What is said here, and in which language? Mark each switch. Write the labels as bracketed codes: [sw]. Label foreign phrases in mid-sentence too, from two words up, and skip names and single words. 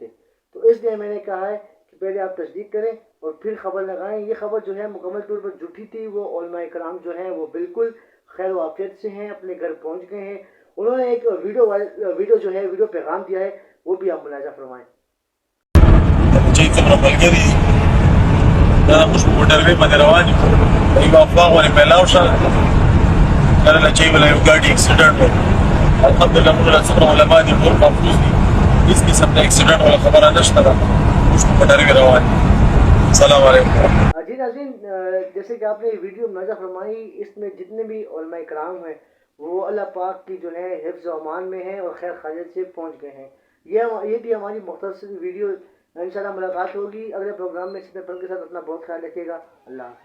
[ur] تو اس لیے میں نے کہا ہے کہ پہلے آپ تصدیق کریں اور پھر خبر لگائیں۔ یہ خبر جو ہے مکمل طور پر جھوٹی تھی، وہ علماء کرام جو ہیں وہ بالکل خیر و عافیت سے ہیں، اپنے گھر پہنچ گئے ہیں۔ انہوں نے ایک ویڈیو پیغام دیا ہے، وہ بھی آپ ملاحظہ فرمائیں۔ [ps] چې څومره ملګري دا موږ په موټروي باندې روان یو یو افغان ورې میلاو شو کله چې ویل یو ګاډي اکسیډنټ وکړ الحمدلله موږ له څومره علما دي ټول محفوظ دي هیڅ قسم د اکسیډنټ ولا خبره نشته ده موږ په موټروي روان یو [ar] السلام علیکم [ur] جی ناظرین جیسے کہ آپ نے ویڈیو ملاحظہ فرمائی اس میں جتنے بھی علماء کرام ہیں وہ اللہ پاک کی جو ہے حفظ و امان میں ہیں اور خیر خیریت سے پہنچ گئے ہیں یہ تھی ہماری مختصر ویڈیو انشاءاللہ ملاقات ہوگی اگلے پروگرام میں اس میں پل کے ساتھ اپنا بہت خیال رکھیے گا اللہ حافظ